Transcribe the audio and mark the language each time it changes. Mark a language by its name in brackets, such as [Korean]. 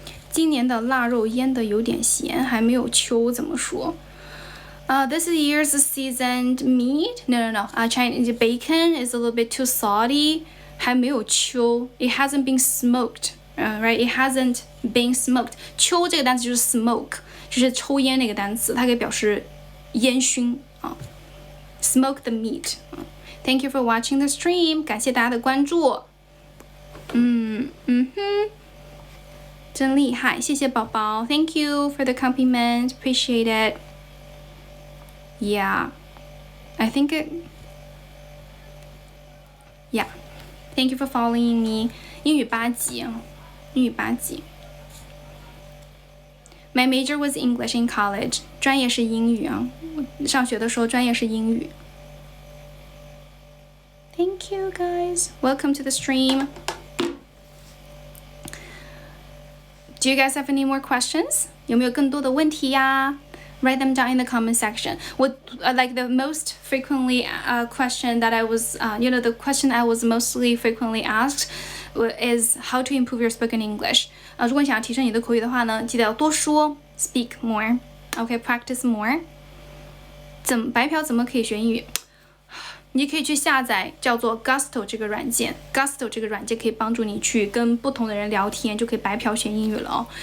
[Chinese] 今年的腊肉腌的有点咸，还没有秋，怎么说？ [English] This year's seasoned meat. No. Chinese bacon is a little bit too salty. [Chinese] 还没有秋 [English] ，it hasn't been smoked. Right? It hasn't been smoked. [Chinese] 秋这个单词就是 smoke， 就是抽烟那个单词，它可以表示烟熏啊。 [English] Smoke the meat. Thank you for watching the stream. [Chinese] 感谢大家的关注。真厉害，谢谢宝宝。 [English] Thank you for the compliment. Appreciate it. Yeah, I think it. Yeah, thank you for following me. [Chinese] 英语8级。 [English] My major was English in college. [Chinese] 专业是英语啊，上学的时候专业是英语。 [English] Thank you guys. Welcome to the stream. Do you guys have any more questions? [Chinese] 有没有更多的问题呀？ [English] Write them down in the comment section. What like the most frequently question that I was, the question I was mostly frequently asked is how to improve your spoken English. [Chinese] 如果你想要提升你的口语的话呢，记得要多说 ， [English] speak more. Okay, practice more. [Chinese] 白嫖怎么可以学英语？你可以去下载叫做 Gusto 这个软件 ，Gusto 这个软件可以帮助你去跟不同的人聊天，就可以白嫖学英语了哦。